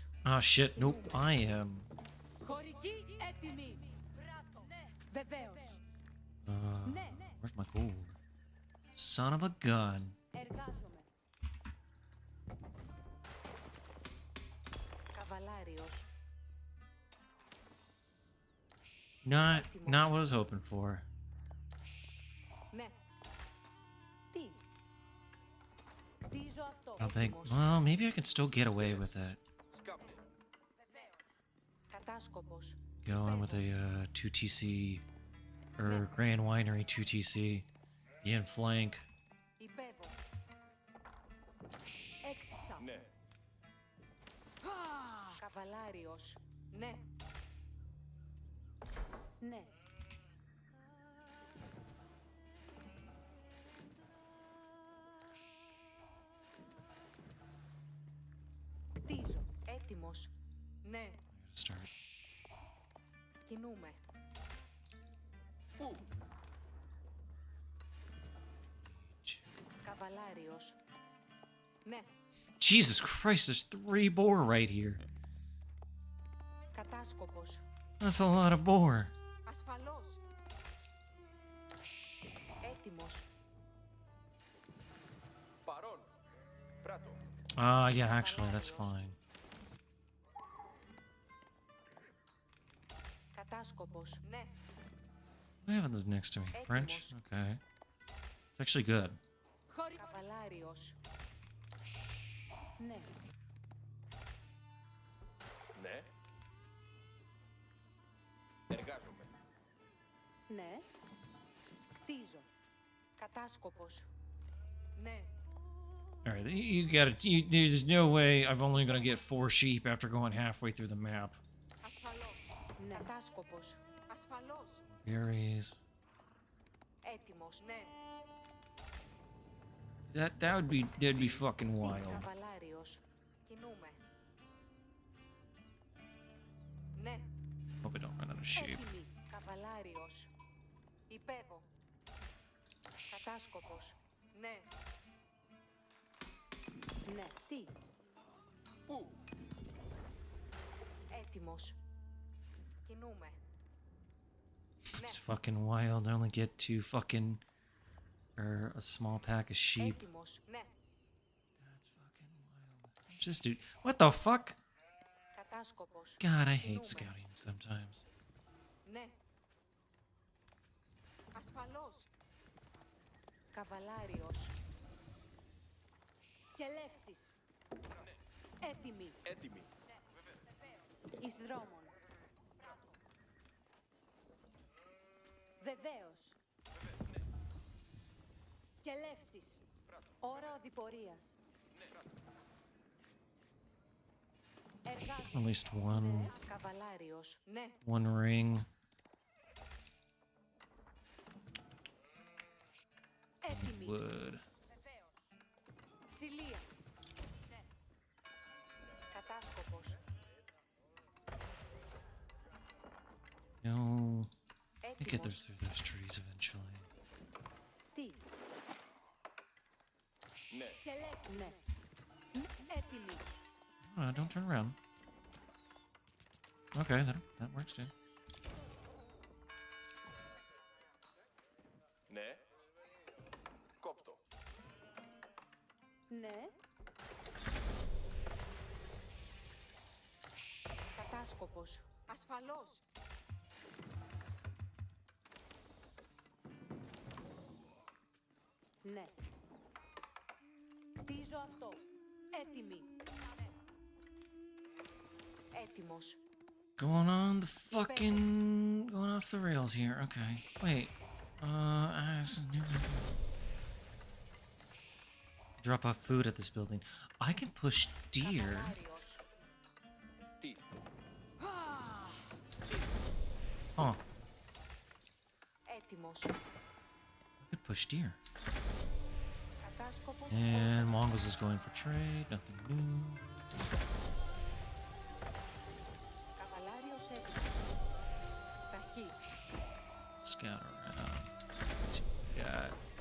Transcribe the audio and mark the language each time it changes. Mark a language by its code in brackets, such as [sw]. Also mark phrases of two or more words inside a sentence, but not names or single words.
[en] Ah, shit. Nope. I am. [el] Χωρική έτοιμη. Βεβαίως. Ναι. [en] Where's my gold? Son of a gun. [el] Εργάζομαι. Καβαλάριος. [en] Not what I was hoping for. [el] Ναι. Τι. Χτίζω αυτό. [en] I don't think. [el] Έτοιμος. [en] Well, maybe I can still get away with it. [el] Κατάσκοπος. [en] Going with a 2TC or Grand Winery 2TC. Being flank. [el] Υπέβω. Έκτισα. Ναι. Καβαλάριος. Ναι. Ναι. Χτίζω. Έτοιμος. Ναι. [en] Start. [el] Κινούμε. Πού? Καβαλάριος. Ναι. [en] Jesus Christ, there's 3 boar right here. [el] Κατάσκοπος. [en] That's a lot of boar. [el] Ασφαλώς. Έτοιμος. Παρόν. Πράτο. [en] Yeah, actually, that's fine. [el] Κατάσκοπος. Ναι. [en] What happened this next to me? French? Okay. It's actually good. [el] Καβαλάριος. Ναι. Ναι. Εργάζομαι. Ναι. Χτίζω. Κατάσκοπος. Ναι. [en] Alright, you gotta. There's no way I'm only gonna get 4 sheep after going halfway through the map. [el] Ασφαλώς. Ναι. Κατάσκοπος. Ασφαλώς. [en] Berries. [el] Έτοιμος. Ναι. [en] That'd be fucking wild. [el] Καβαλάριος. Κινούμε. Ναι. [en] Hope I don't run out of sheep. [el] Έτοιμη. Καβαλάριος. Υπέβω. Κατάσκοπος. Ναι. Ναι. Τι. Πού? Έτοιμος. Κινούμε. [en] It's fucking wild. I only get 2 fucking or a small pack of sheep. [el] Έτοιμος. Ναι. [en] That's fucking wild. Just dude, what the fuck? [el] Κατάσκοπος. [en] God, I hate [el] Κινούμε. [en] scouting sometimes. [el] Ναι. Ασφαλώς. Καβαλάριος. Κελεύσεις. Έτοιμη. Έτοιμη. Εις δρόμων. Βεβαίως. Κελεύσεις. Ώρα οδηπορίας. [en] At least one [el] Καβαλάριος. Ναι. [en] ring. [el] Έτοιμη. [en] Wood. [el] Ξυλία. Κατάσκοπος. [en] No. I get [el] Έτοιμος. [en] through those trees eventually. [el] Τι. Ναι. Κελεύσεις. Ναι. Έτοιμη. [en] Don't turn around. Okay, that works too. [el] Ναι. Κόπτω. Ναι. Κατάσκοπος. Ασφαλώς. Ναι. Κτίζω αυτό. Έτοιμοι. Έτοιμος. [en] Going on the fucking... Going off the rails here. Okay. Wait. Drop off food at this building. I can push deer. [el] Καβαλάριος. Τι. Huh. Έτοιμος. [en] I could push deer. [el] Κατάσκοπος. [en] And Mongols is going for trade. Nothing new. [el] Καβαλάριος έτοιμος. Ταχύ. [en] Scout around. Let's see what we got.